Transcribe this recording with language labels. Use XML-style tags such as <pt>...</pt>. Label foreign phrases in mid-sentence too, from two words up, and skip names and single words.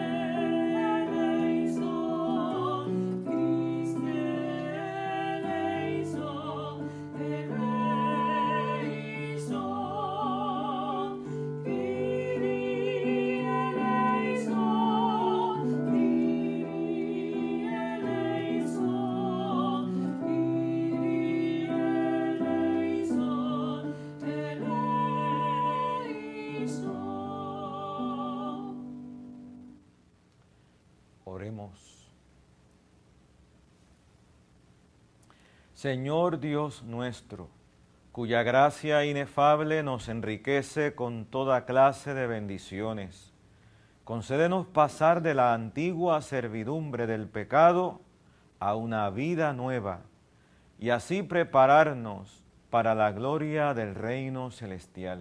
<el>ἐλέησον, Χριστὲ ἐλέησον, ἐλέησον, Κύριε ἐλέησον, Κύριε ἐλέησον, Κύριε ἐλέησον, ἐλέησον.</el> <es>Oremos. Señor Dios nuestro, cuya gracia inefable nos enriquece con toda clase de bendiciones, concédenos pasar de la antigua servidumbre del pecado a una vida nueva, y así prepararnos para la gloria del reino celestial.</es>